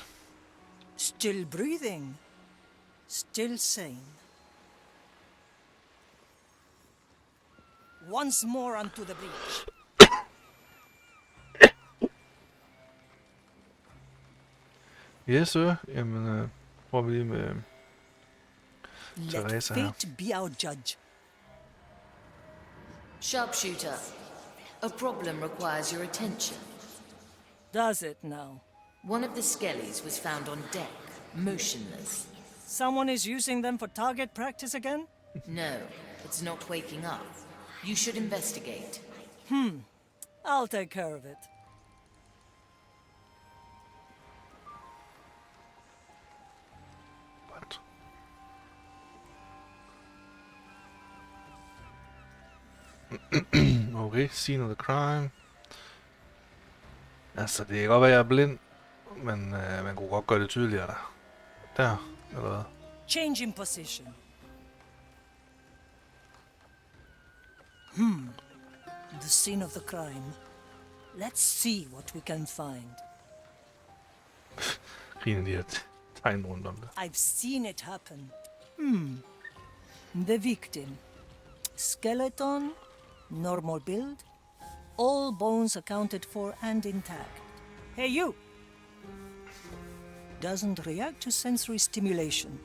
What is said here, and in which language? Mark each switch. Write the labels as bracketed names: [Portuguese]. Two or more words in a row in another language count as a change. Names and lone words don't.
[English] Still breathing. Still sane. Once more onto the breach. Yes, sir. [Danish] Jamen, prøver vi lige med [English] Let [Danish] Teresa her. [English] fate be our judge. Sharpshooter, a problem requires your attention. Does it now? One of the skellies was found on deck, motionless. Someone is using them for target practice again? No, it's not waking up. You should investigate. I'll take care of it. What? Okay, scene of the crime. [Danish] Altså, det kan godt være, jeg er blind, men man kunne godt gøre det tydeligere der. Der, eller hvad? [English] Change in position. The scene of the crime. Let's see what we can find. [Danish] Griner de her tegn rundt om det. [English] I've seen it happen. The victim. Skeleton, normal build, all bones accounted for and intact. Hey, you! Doesn't react to sensory stimulation.